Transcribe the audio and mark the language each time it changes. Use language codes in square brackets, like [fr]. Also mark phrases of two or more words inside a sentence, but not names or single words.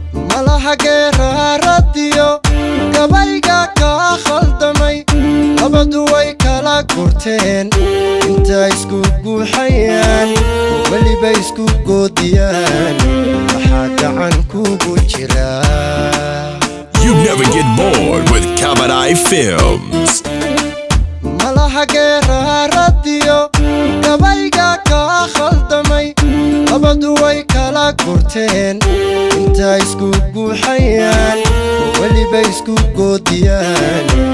[so] Malaha geeraaradiyo gabayga kaa khaldamay, labadu way kala gurteen, inta isku guuxayaan, weliba isku goodiyaan. Maxaa gacan kuugu jira? [en] You never get bored with Kabadai Films. [so] Malaha geeraaradiyo gabayga kaa khaldamay, labadu way kala gurteen, inta isku guuxayaan, weliba isku goodiyaan.